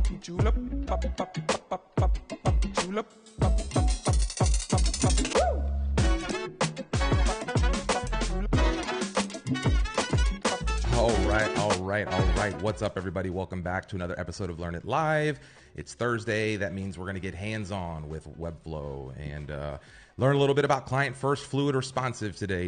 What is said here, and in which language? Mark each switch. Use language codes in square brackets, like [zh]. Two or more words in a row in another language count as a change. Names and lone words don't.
[en] Julep, pop, pop, pop, pop, pop, pop, julep, pop, pop, pop, pop, pop, pop, All right. What's up, everybody? Welcome back to another episode of Learn It Live. It's Thursday. That means we're going to get hands-on with Webflow and learn a little bit about client-first, fluid, responsive today.